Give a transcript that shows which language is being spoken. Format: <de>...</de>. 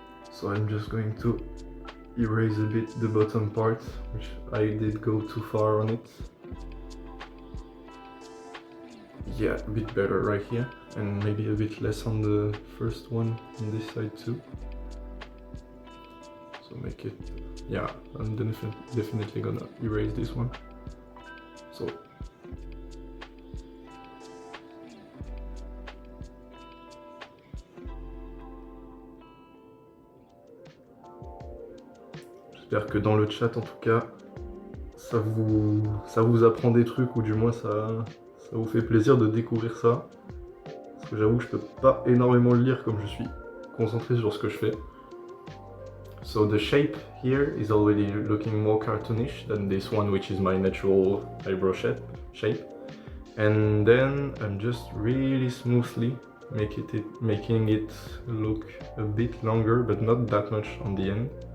<en>So I'm just going to erase a bit the bottom part, which I did go too far on it. Yeah, a bit better right here, and maybe a bit less on the first one on this side too. So make it, yeah, I'm definitely gonna erase this one.</en> <fr>So j'espère que dans le chat en tout cas ça vous apprend des trucs, ou du moins ça vous fait plaisir de découvrir ça, parce que j'avoue que je peux pas énormément le lire comme je suis concentré sur ce que je fais.</fr> <en>So the shape here is already looking more cartoonish than this one, which is my natural eyebrow shape. And then I'm just really smoothly making it look a bit longer, but not that much on the end.</en>